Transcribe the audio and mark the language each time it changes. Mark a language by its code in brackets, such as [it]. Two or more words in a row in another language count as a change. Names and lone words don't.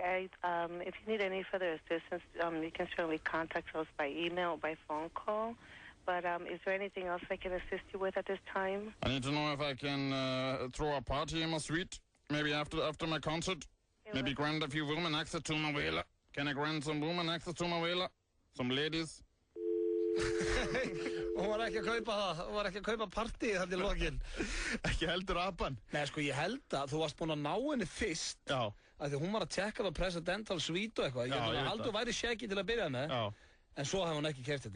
[en] If you need any further assistance, you can certainly contact us by email or by phone call. But is there anything else I can assist you with at this time? I need to know if I can throw a party in my suite. Maybe after my concert. Maybe grant a few women access to my villa. Can I grant some women access to my villa? Some ladies? [is] Hún var ekki að kaupa partíið þarna í lokin. Ekki heldur apan? Nei, sko, ég held að þú varst búin að ná henni fyrst. Já. Af því hún var að tjekka á Presidential Suite og eitthvað. Ég held að væri Shaggy til að byrja með. Já. En svo hafði hún ekki keypt þetta.